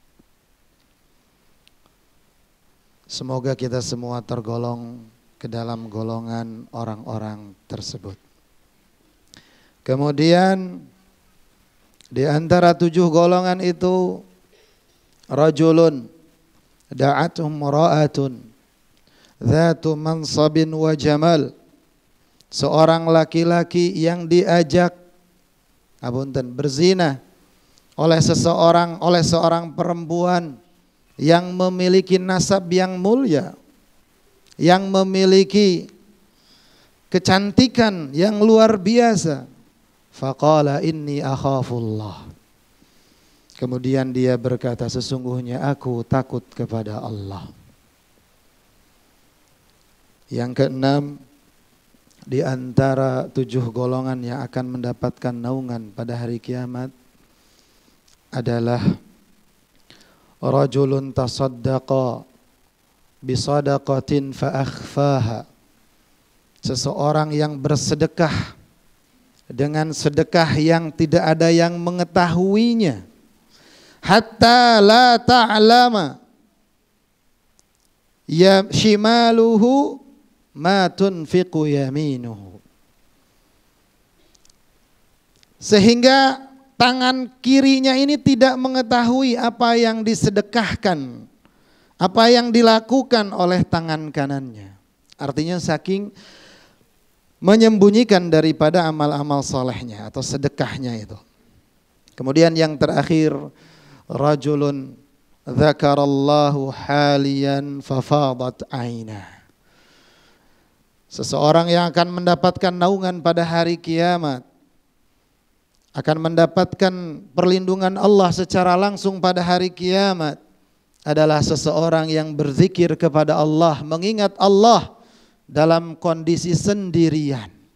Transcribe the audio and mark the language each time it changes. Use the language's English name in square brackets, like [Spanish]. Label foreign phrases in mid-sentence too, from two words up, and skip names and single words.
[Indonesian] Semoga kita semua tergolong ke dalam golongan orang-orang tersebut. Kemudian di antara 7 golongan itu, [Arabic] rajulun da'atuhum ra'atun dzatu mansabin wa jamal. [Indonesian] Seorang laki-laki yang diajak berzina oleh seorang perempuan yang memiliki nasab yang mulia, yang memiliki kecantikan yang luar biasa. [Arabic] Faqala inni akhafullah. [Indonesian] Kemudian dia berkata, sesungguhnya aku takut kepada Allah. Yang keenam, di antara 7 golongan yang akan mendapatkan naungan pada hari kiamat adalah [Arabic] rajulun tasaddaqa bisadaqatin fa akhfaha. [Indonesian] Seseorang yang bersedekah dengan sedekah yang tidak ada yang mengetahuinya, [Arabic] hatta la ta'lama ya shimaluhu ma tunfiqu yaminuhu, [Indonesian] sehingga tangan kirinya ini tidak mengetahui apa yang disedekahkan, apa yang dilakukan oleh tangan kanannya. Artinya saking menyembunyikan daripada amal-amal solehnya atau sedekahnya itu. Kemudian yang terakhir, [Arabic] rajulun dzakarallahu haliyan fafadat ainah. [Indonesian] Seseorang yang akan mendapatkan naungan pada hari kiamat, akan mendapatkan perlindungan Allah secara langsung pada hari kiamat, adalah seseorang yang berzikir kepada Allah, mengingat Allah dalam kondisi sendirian.